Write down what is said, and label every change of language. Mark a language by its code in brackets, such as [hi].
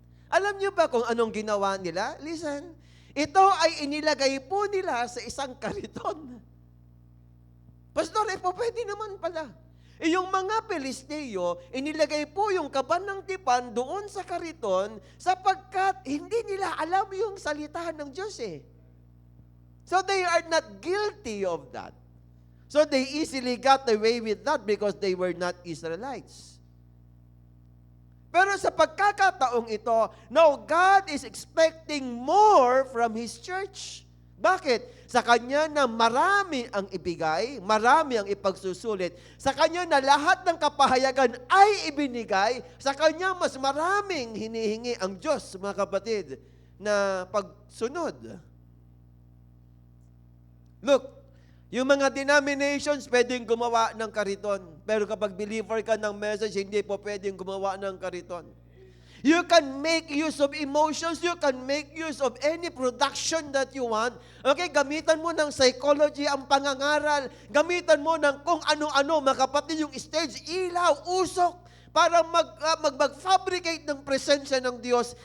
[tl] Alam nyo ba kung anong ginawa nila? Listen, ito ay inilagay po nila sa isang kariton. Pastor, po pwede naman pala. Yung mga Pilisteo, inilagay po yung kaban ng tipan doon sa kariton sapagkat hindi nila alam yung salita ng Diyos eh. [en] So they are not guilty of that. So they easily got away with that because they were not Israelites. [tl] Pero sa pagkakataong ito, [en] now God is expecting more from His church. [tl] Bakit? Sa Kanya na marami ang ibigay, marami ang ipagsusulit. Sa Kanya na lahat ng kapahayagan ay ibinigay, sa Kanya mas maraming hinihingi ang Diyos, mga kapatid, na pagsunod. Look, yung mga denominations pwedeng gumawa ng kariton. Pero kapag believer ka ng message, hindi po pwedeng gumawa ng kariton. [en] You can make use of emotions. You can make use of any production that you want. [tl] Okay, gamitan mo ng psychology ang pangangaral. Gamitan mo ng kung ano-ano, mga kapatid, yung stage, ilaw, usok, para mag-fabricate ng presensya ng Diyos.